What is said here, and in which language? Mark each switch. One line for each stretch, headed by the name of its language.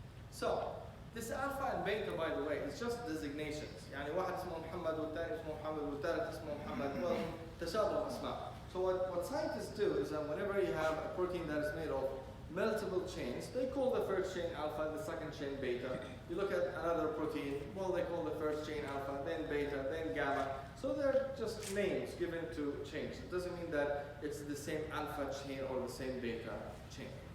English: So, this alpha and beta, by the way, is just designations.
Arabic: يعني واحد اسمه محمد والثاني اسمه محمد والثالث اسمه محمد.
English: Well,
Arabic: تشابه أسماء.
English: So what scientists do is that whenever you have a protein that is made of multiple chains. They call the first chain alpha, the second chain beta. You look at another protein, well, they call the first chain alpha, then beta, then gamma. So they're just names given to chains. It doesn't mean that it's the same alpha chain or the same beta chain.